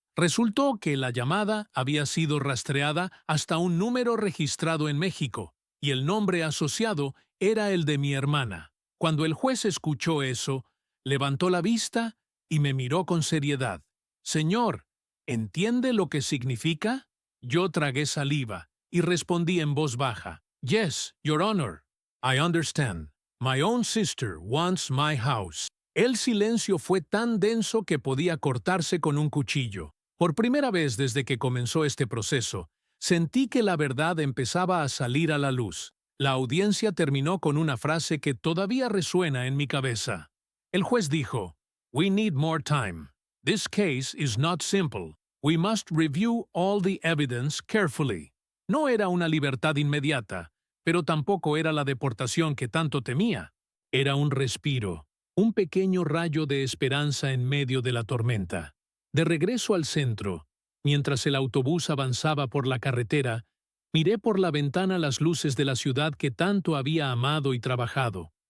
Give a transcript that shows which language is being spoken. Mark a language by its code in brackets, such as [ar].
[es] Resultó que la llamada había sido rastreada hasta un número registrado en México, y el nombre asociado era el de mi hermana. Cuando el juez escuchó eso, levantó la vista y me miró con seriedad. «Señor, ¿entiende lo que significa?» Yo tragué saliva y respondí en voz baja. [en] «Yes, Your Honor, I understand. My own sister wants my house». [es] El silencio fue tan denso que podía cortarse con un cuchillo. Por primera vez desde que comenzó este proceso, sentí que la verdad empezaba a salir a la luz. La audiencia terminó con una frase que todavía resuena en mi cabeza. El juez dijo, [en] «We need more time. This case is not simple. We must review all the evidence carefully». [es] No era una libertad inmediata, pero tampoco era la deportación que tanto temía. Era un respiro, un pequeño rayo de esperanza en medio de la tormenta. De regreso al centro, mientras el autobús avanzaba por la carretera, miré por la ventana las luces de la ciudad que tanto había amado y trabajado.